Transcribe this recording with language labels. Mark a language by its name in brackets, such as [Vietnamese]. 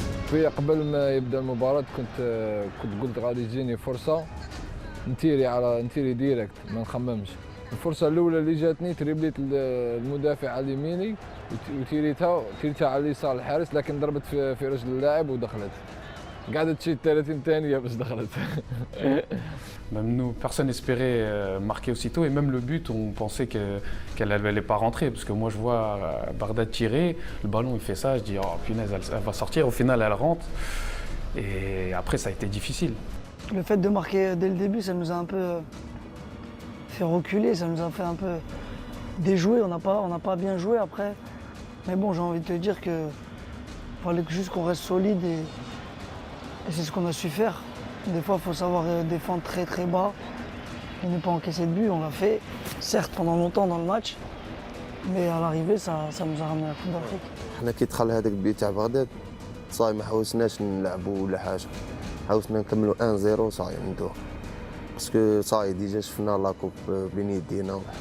[Arabic] في قبل ما يبدا المباراة كنت قلت غادي تجيني فرصة نتيري ديريكت ما نخممش. الفرصة الأولى اللي جاتني تريبليت المدافع على يميني وتيريتها على اليسار الحارس، لكن ضربت في رجل اللاعب ودخلت. قعدت شي 30 ثانية باش دخلت. [French] Même nous, personne n'espérait marquer aussitôt, et même le but, on pensait qu'elle n'allait pas rentrer, parce que moi je vois Bardad tirer, le ballon il fait ça, je dis oh punaise, elle va sortir, au final elle rentre, et après ça a été difficile. Le fait de marquer dès le début, ça nous a un peu fait reculer, ça nous a fait un peu déjouer, on n'a pas bien joué après. Mais bon, j'ai envie de te dire qu'il fallait juste qu'on reste solide et c'est ce qu'on a su faire. Des fois, il faut savoir défendre très très bas et ne pas encaisser de but. On l'a fait, certes pendant longtemps dans le match, mais à l'arrivée, ça nous a ramené à la Coupe d'Afrique. [Arabic] حنا كي دخل هذاك البيت تاع بغداد صاي ما حاولناش نلعبوا ولا حاجه، حاولنا نكملوا 1-0 صاي ندوه، باسكو صاي ديجا شفنا لاكوب بين يدينا.